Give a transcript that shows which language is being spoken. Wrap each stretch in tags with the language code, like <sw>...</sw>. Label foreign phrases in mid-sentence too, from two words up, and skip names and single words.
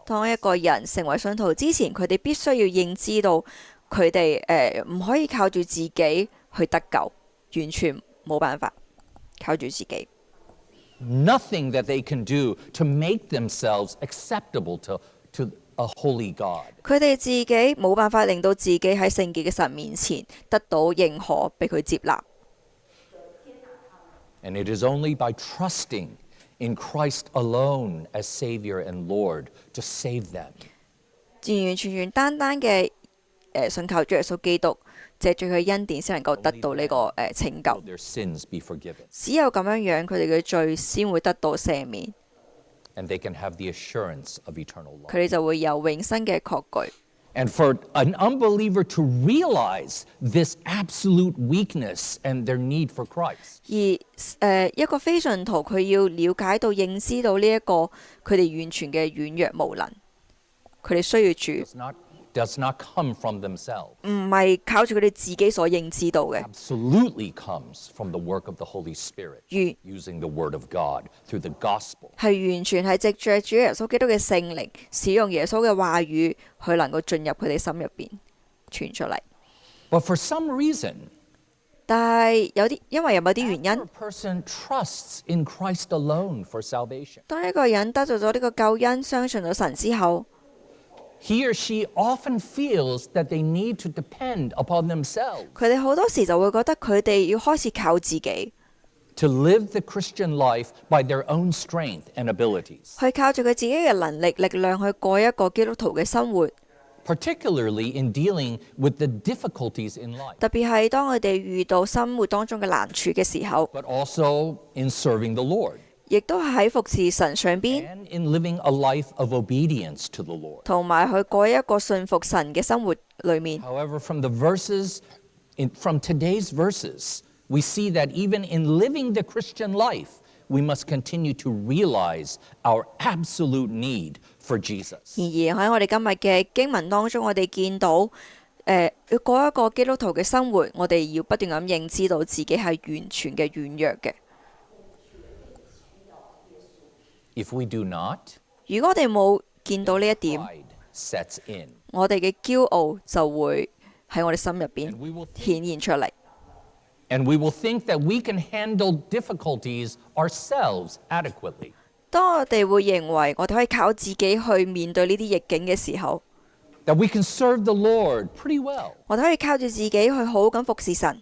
<yue>當一個人成為信徒之前，佢哋必須要認知到佢哋唔可以靠住自己去得救，完全冇辦法靠住自己。</yue> <en>Nothing that they can do to make themselves acceptable to a holy God.</en> <yue>佢哋自己冇辦法令到自己喺聖潔嘅神面前得到認可，被佢接納。</yue> <en>And it is only by trusting in Christ alone as Savior and Lord to save them.</en> <yue>完完全全單單嘅信靠主耶穌基督，借住佢恩典先能夠得到呢個拯救</yue> <en>Will。their sins be forgiven,</en> <yue>只有咁樣樣，佢哋嘅罪先會得到赦免，</yue> <en>and they can have the assurance of eternal life.</en> <yue>佢哋就會有永生嘅確據。</yue> <en>And for an unbeliever to realize this absolute weakness and their need for Christ,</en> <yue>而一個非信徒，佢要了解到、認知到呢一個佢哋完全嘅軟弱無能，佢哋需要主，</yue> <en>does not come from themselves.</en> <yue>唔係靠住佢哋自己所認知到嘅，</yue> <en>Absolutely comes from the work of the Holy Spirit,</en> <yue>完</yue> <en>using the Word of God through the gospel.</en> <yue>係完全係藉著主耶穌基督嘅聖靈，使用耶穌嘅話語，去能夠進入佢哋心入邊傳出嚟。</yue> <en>But for some reason,</en> <yue>但係因為有某啲原</yue> <en>After</en> <yue>因</yue> <en>a，person trusts in Christ alone for salvation,</en> <yue>當一個人得到咗呢個救恩，相信咗神之後，</yue> <en>he or she often feels that they need to depend upon themselves</en> <yue>佢哋好多時就會覺得佢哋要開始靠自己，</yue> <en>to live the Christian life by their own strength and abilities,</en> <yue>去靠住佢自己嘅能力、力量去過一個基督徒嘅生活。</yue> <en>particularly in dealing with the difficulties in life,</en> <yue>特別係當佢哋遇到生活當中嘅難處嘅時候，</yue> <en>but also in serving the Lord</en> <yue>亦都係喺服侍神上邊，</yue> <en>and in living a life of obedience to the Lord.</en> <yue>同埋去過一個信服神嘅生活裏面。</yue> <en>However, from today's verses, we see that even in living the Christian life, we must continue to realize our absolute need for Jesus.</en> <yue>然而喺我哋今日嘅經文當中，我哋見到，要過一個基督徒嘅生活，我哋要不斷咁認知到自己係完全嘅軟弱嘅。</yue> <en>If we do not,</en> <yue>如果我哋冇見到呢一點，</yue> <en>pride sets in,</en> <yue>我哋嘅驕傲就會喺我哋心入</yue> <en>and</en> <yue>邊</yue> <en>we will</en> <yue>顯現出嚟。</yue> <en>think that we can handle difficulties ourselves adequately.</en> <yue>當我哋會認為我哋可以靠自己去面對呢啲逆境嘅時候，</yue> <en>That we can serve the Lord pretty well,</en> <yue>我哋可以靠住自己去好好咁服侍神，</yue>